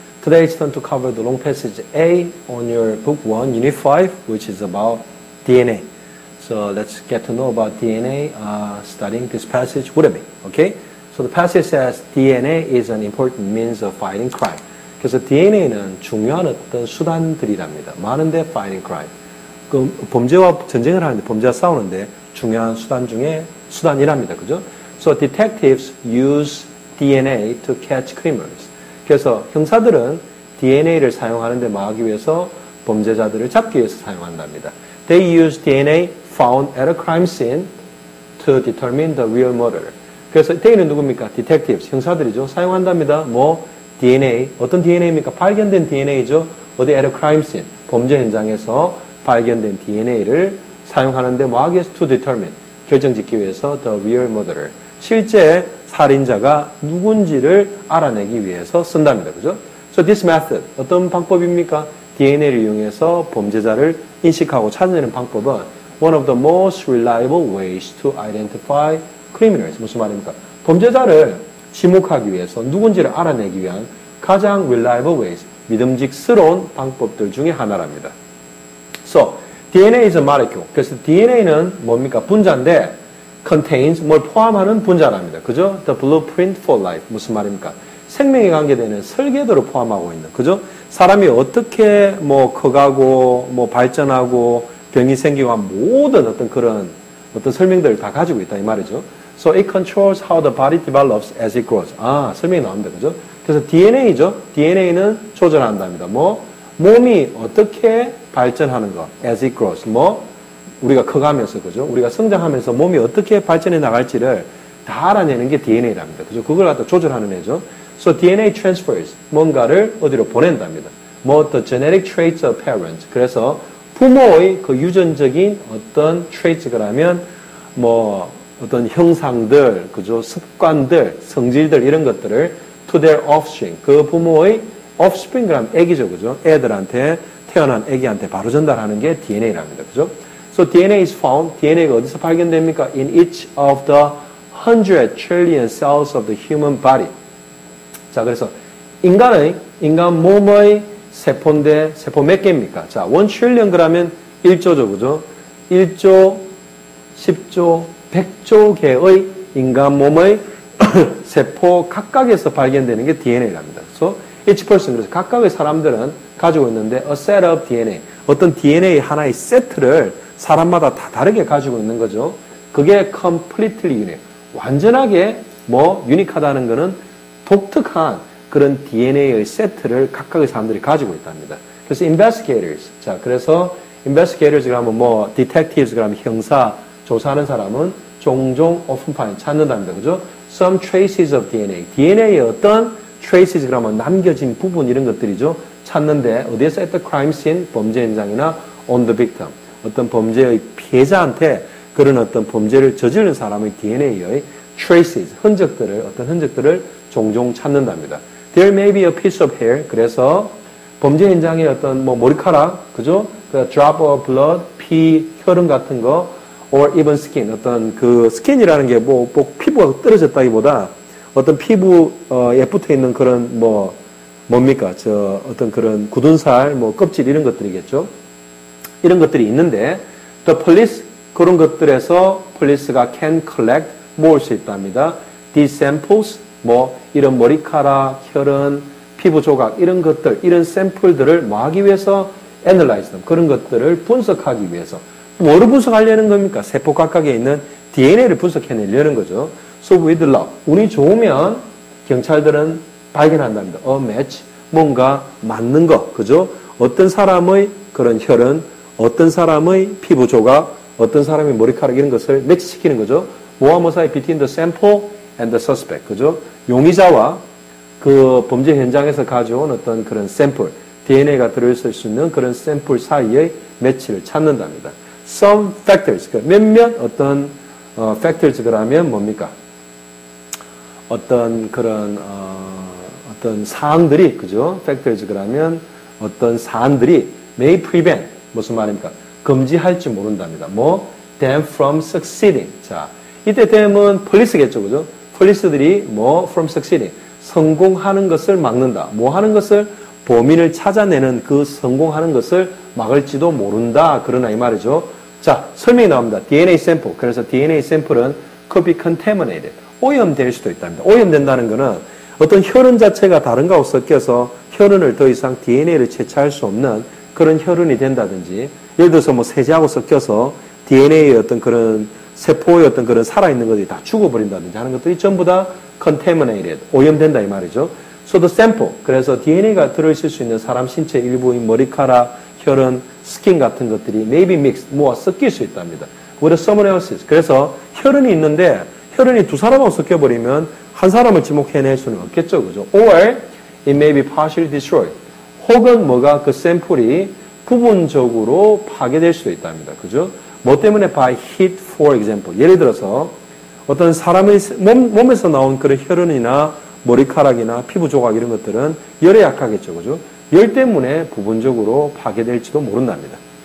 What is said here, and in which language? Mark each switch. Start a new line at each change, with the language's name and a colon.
English: Today it's time to cover the long passage A on your book 1, unit 5, which is about DNA. So let's get to know about DNA studying this passage with me, okay? So the passage says DNA is an important means of fighting crime.
Korean: 그래서 DNA는 중요한 어떤 수단들이랍니다. 많은데
English: fighting crime.
Korean: 그 범죄와 전쟁을 하는데 범죄와 싸우는데 중요한 수단 중에 수단이랍니다. 그죠?
English: So detectives use DNA to catch criminals.
Korean: 그래서 형사들은 DNA를 사용하는데 막기 위해서 범죄자들을 잡기 위해서 사용한답니다.
English: They use DNA found at a crime scene to determine the real murderer.
Korean: 그래서 they는 누굽니까? detectives, 형사들이죠. 사용한답니다. 뭐 DNA, 어떤 DNA입니까? 발견된 DNA죠. 어디
English: at a crime scene,
Korean: 범죄 현장에서 발견된 DNA를 사용하는데 뭐 하기 위해서
English: to determine,
Korean: 결정짓기 위해서
English: the real murderer.
Korean: 실제 살인자가 누군지를 알아내기 위해서 쓴답니다. 그죠?
English: So this method,
Korean: 어떤 방법입니까? DNA를 이용해서 범죄자를 인식하고 찾아내는 방법은
English: one of the most reliable ways to identify criminals.
Korean: 무슨 말입니까? 범죄자를 지목하기 위해서 누군지를 알아내기 위한 가장
English: reliable ways,
Korean: 믿음직스러운 방법들 중에 하나랍니다.
English: So, DNA is a molecule.
Korean: 그래서 DNA는 뭡니까? 분자인데
English: contains,
Korean: 뭘 포함하는 분자랍니다. 그죠?
English: The blueprint for life.
Korean: 무슨 말입니까? 생명에 관계되는 설계도를 포함하고 있는, 그죠? 사람이 어떻게 뭐 커가고, 뭐 발전하고, 병이 생기고 한 모든 어떤 그런 어떤 설명들을 다 가지고 있다, 이 말이죠.
English: So it controls how the body develops as it grows.
Korean: 설명이 나옵니다. 그죠? 그래서 DNA죠? DNA는 조절한답니다. 뭐, 몸이 어떻게 발전하는 거,
English: as it grows.
Korean: 뭐, 우리가 커가면서, 그죠? 우리가 성장하면서 몸이 어떻게 발전해 나갈지를 다 알아내는 게 DNA랍니다. 그죠? 그걸 갖다 조절하는 애죠.
English: So DNA transfers,
Korean: 뭔가를 어디로 보낸답니다.
English: 뭐, the genetic traits of parents.
Korean: 그래서 부모의 그 유전적인 어떤 traits라면, 뭐, 어떤 형상들, 그죠? 습관들, 성질들, 이런 것들을
English: to their offspring.
Korean: 그 부모의 offspring이라면 애기죠, 그죠? 애들한테, 태어난 애기한테 바로 전달하는 게 DNA랍니다. 그죠?
English: So DNA is found,
Korean: DNA가 어디서 발견됩니까?
English: In each of the 100 trillion cells of the human body.
Korean: 자, 그래서 인간 몸의 세포인데, 세포 몇 개입니까? 자,
English: 1 trillion
Korean: 그러면 1조죠, 그죠? 1조, 10조, 100조 개의 인간 몸의 세포 각각에서 발견되는 게 DNA랍니다.
English: So, each person,
Korean: 그래서 각각의 사람들은 가지고 있는데,
English: a set of DNA,
Korean: 어떤 DNA 하나의 세트를 사람마다 다 다르게 가지고 있는 거죠. 그게
English: completely unique.
Korean: 완전하게 뭐 유니크하다는 거는 독특한 그런 DNA의 세트를 각각의 사람들이 가지고 있답니다. 그래서 investigators. 자, 그래서 investigators 그러면 뭐 detectives 그러면 형사, 조사하는 사람은 종종 often 찾는답니다. 그죠?
English: Some traces of DNA.
Korean: DNA의 어떤 traces 그러면 남겨진 부분 이런 것들이죠. 찾는데 어디에서
English: at the crime scene,
Korean: 범죄 현장이나
English: on the victim.
Korean: 어떤 범죄의 피해자한테 그런 어떤 범죄를 저지른 사람의 DNA의 traces, 어떤 흔적들을 종종 찾는답니다.
English: There may be a piece of hair.
Korean: 그래서 범죄 현장에 어떤 뭐 머리카락, 그죠?
English: 그 drop of blood,
Korean: 피, 혈흔 같은 거,
English: or even skin.
Korean: 어떤 그 skin이라는 게 뭐 피부가 떨어졌다기보다 어떤 피부에 붙어 있는 그런 뭡니까? 어떤 그런 굳은 살, 뭐 껍질 이런 것들이겠죠. 이런 것들이 있는데, the police, 그런 것들에서 police가
English: can collect,
Korean: 모을 수 있답니다.
English: These samples,
Korean: 뭐, 이런 머리카락, 혈흔, 피부 조각, 이런 것들, 이런 샘플들을 뭐 하기 위해서
English: analyze them,
Korean: 그런 것들을 분석하기 위해서. 뭐를 분석하려는 겁니까? 세포 각각에 있는 DNA를 분석해내려는 거죠.
English: So with luck,
Korean: 운이 좋으면 경찰들은 발견한답니다.
English: A match,
Korean: 뭔가 맞는 거, 그죠? 어떤 사람의 그런 혈흔, 어떤 사람의 피부 조각, 어떤 사람의 머리카락 이런 것을 매치시키는 거죠. 모아모 사이
English: between the sample and the suspect.
Korean: 그죠? 용의자와 그 범죄 현장에서 가져온 어떤 그런 샘플, DNA가 들어있을 수 있는 그런 샘플 사이의 매치를 찾는답니다.
English: Some factors,
Korean: 몇몇 어떤 factors 그러면 뭡니까? 어떤 그런 어떤 사항들이, 그죠? factors 그러면 어떤 사안들이
English: may prevent,
Korean: 무슨 말입니까? 금지할지 모른답니다. 뭐,
English: them from succeeding.
Korean: 자, 이때 them은 police겠죠, 그죠? 폴리스들이 뭐
English: from succeeding
Korean: 성공하는 것을 막는다. 뭐 하는 것을 범인을 찾아내는 그 성공하는 것을 막을지도 모른다. 그러나 이 말이죠. 자, 설명이 나옵니다. DNA 샘플. 그래서 DNA 샘플은
English: could be contaminated.
Korean: 오염될 수도 있답니다. 오염된다는 것은 어떤 혈흔 자체가 다른 거하고 섞여서 혈흔을 더 이상 DNA를 채취할 수 없는 그런 혈흔이 된다든지, 예를 들어서 뭐 세제하고 섞여서 DNA의 어떤 그런 세포의 어떤 그런 살아있는 것들이 다 죽어버린다든지 하는 것들이 전부 다 contaminated, 오염된다 이 말이죠.
English: So the sample,
Korean: 그래서 DNA가 들어있을 수 있는 사람 신체 일부인 머리카락, 혈흔, 스킨 같은 것들이
English: maybe mixed,
Korean: 뭐와 섞일 수 있답니다.
English: with someone else's.
Korean: 그래서 혈흔이 있는데 혈흔이 두 사람하고 섞여버리면 한 사람을 지목해낼 수는 없겠죠. 그죠?
English: Or it may be partially destroyed.
Korean: 혹은 뭐가 그 샘플이 부분적으로 파괴될 수도 있답니다. 그죠? 뭐 때문에
English: by heat, for example.
Korean: 예를 들어서 어떤 사람의 몸에서 나온 그런 혈흔이나 머리카락이나 피부 조각 이런 것들은 열에 약하겠죠. 그죠? 열 때문에 부분적으로 파괴될지도 모른답니다.